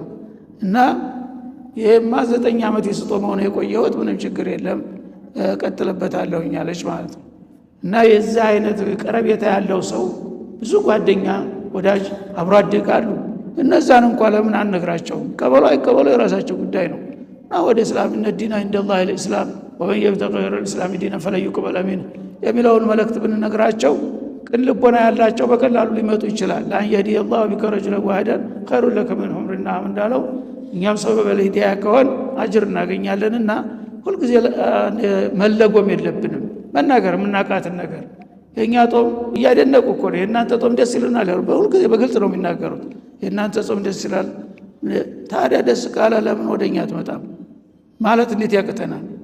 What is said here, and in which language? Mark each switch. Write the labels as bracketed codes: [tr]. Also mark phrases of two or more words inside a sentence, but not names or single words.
[am] እና ይሄማ 9 ዓመት የስጦመው ነው የቆየሁት፣ ምንም ችግር የለም ቀጥልበታለሁ አለች ማለት ነው። እና የዛ አይነት ቀረቤታ ያለው ሰው ብዙ ጓደኛ ወዳጅ አብሮ አደጋሉ። እነዛን እንኳን ለምን አንነግራቸውም? ቀበሉ አይቀበሉ የራሳቸው ጉዳይ ነው። እና ወደ እስላምና ዲና እንደላህ [ar] الاسلام ومن يبتغي غير الاسلام دينا فلن يقبل منه [am] የሚለውን መልእክት ብንነግራቸው ቅን ልቦና ያላቸው በቀላሉ ሊመጡ ይችላል። ላን [ar] يهدي الله بك رجلا واحدا خير لك من حمر النعم [am] እንዳለው እኛም ሰበብ ለሂዳያ ከሆን አጅር እናገኛለንና ሁልጊዜ መለጎም የለብንም። መናገር ምናቃትን ነገር የኛ ጦም እያደነቁ እኮ ነው የእናንተ ጦም ደስ ይለናል ያሉ ሁልጊዜ በግልጽ ነው የሚናገሩት። የእናንተ ጾም ደስ ይላል። ታዲያ ደስ ካለ ለምን ወደኛ አትመጣም ማለት እንዴት ያቅተናል?